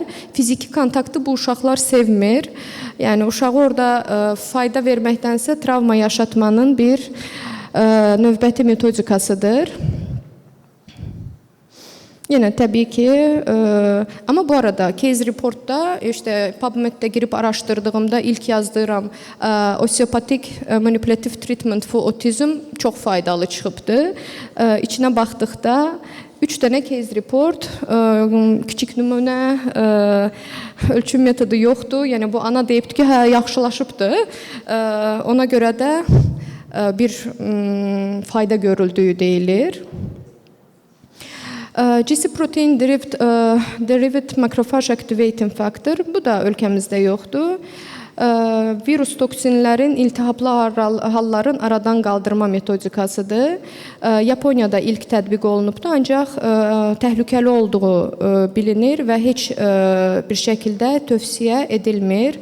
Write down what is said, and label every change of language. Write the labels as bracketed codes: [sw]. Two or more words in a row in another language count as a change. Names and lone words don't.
[az] Fiziki kontaktı bu uşaqlar sevmir. Yəni uşağı orada fayda verməkdənsə travma yaşatmanın bir növbəti metodikasıdır. Yenə təbii ki, amma bu arada [en] case reportda, [az] PubMeddə girib araşdırdığımda ilk yazdığım osteopatik [en] manipulative treatment for autism [az] çox faydalı çıxıbdı. İçinə baxdıqda 3 dənə [en] case report, [az] kiçik nümunə, ölçüm metodu yoxdur. Yəni bu ana deyibdi ki, hə, yaxşılaşıbdı. Ona görə də bir fayda görüldüyü deyilir. [en] GC protein derived macrophage activating factor, [az] bu da ölkəmizdə yoxdur. Virus toksinlərin iltihaplı halların aradan qaldırma metodikasıdır. Yaponiyada ilk tətbiq olunubdur, ancaq təhlükəli olduğu bilinir və heç bir şəkildə tövsiyə edilmir.